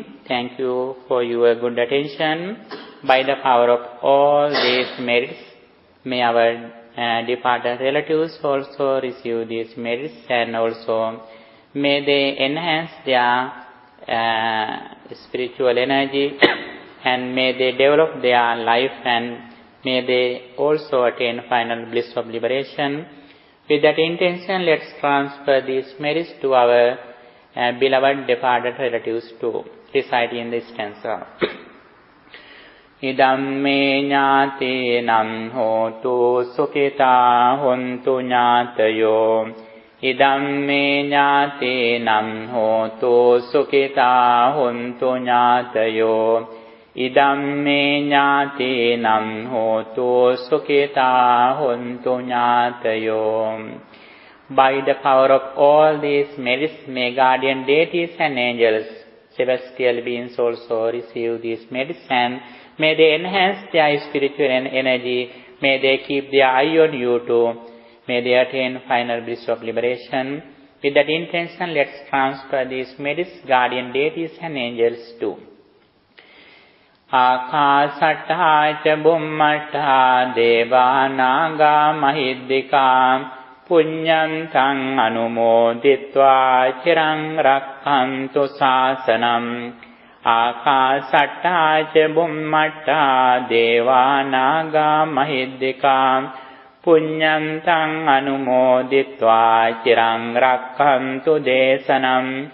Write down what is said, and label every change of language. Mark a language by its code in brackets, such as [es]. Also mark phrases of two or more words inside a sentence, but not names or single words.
[en] Thank you for your good attention. By the power of all these merits, may our departed relatives also receive these merits, and also may they enhance their spiritual energy and may they develop their life, and may they also attain final bliss of liberation. With that intention, let's transfer these merits to our beloved departed relatives too. Recite in this stanza. [pi] Idam me ñātīnam hotu sukhitā hontu ñātayo. Idam me ñātīnam hotu sukhitā hontu ñātayo. Idam me ñātīnam hotu sukhitā hontu ñātayo. [en] By the power of all these merits, may guardian deities and angels, celestial beings also receive these merits, and may they enhance their spiritual energy, may they keep their eye on you too, may they attain final bliss of liberation. With that intention, let's transfer these merits, guardian deities and angels too. [pi] Ākāsattā ca bhummattā devā nāgā mahiddhikā puññantaṃ anumoditvā chiraṃ rakkhantu sāsanam. Ākāsattā ca bhummattā devā nāgā mahiddhikā puññantaṃ anumoditvā chiraṃ rakkhantu desanam.